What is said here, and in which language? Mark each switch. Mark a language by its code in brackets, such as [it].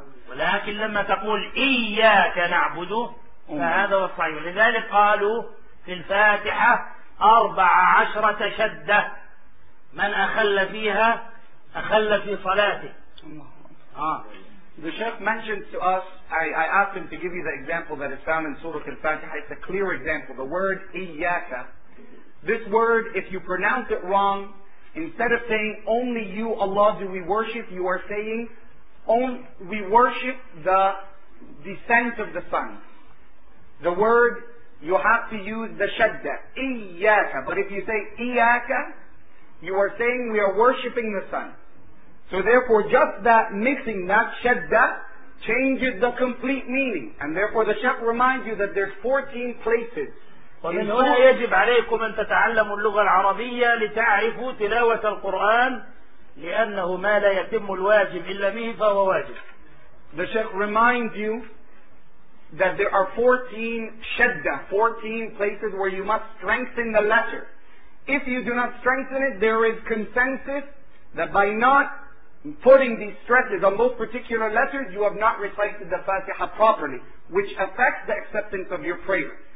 [ar] ولكن لما تقول إياك نعبد فهذا هو الصحيح لذلك قالوا في الفاتحة 14 شدة من أخل فيها أخل في صلاته [en] The Shaykh mentioned to us, I asked him to give you the example that is found in Surah Al-Fatiha. It's a clear example. The word Iyaka. This word, if you pronounce it wrong, instead of saying, only you, Allah, do we worship, you are saying, we worship the descent of the sun. The word, you have to use the shadda, iyaka. But if you say iyaka, you are saying we are worshipping the sun. So therefore, just that mixing, that shadda, changes the complete meaning. And therefore, the shaykh reminds you that there's 14 places. [ar] ومن هنا يجب عليكم أن تتعلموا اللغة العربية لتعرفوا تلاوة القرآن لأنه ما لا يتم الواجب إلا به فهو واجب. [en] The Shaykh reminds you that there are 14 shadda, 14 places where you must strengthen the letter. If you do not strengthen it, there is consensus that by not putting these stresses on those particular letters, you have not recited the Fatiha properly, which affects the acceptance of your prayer.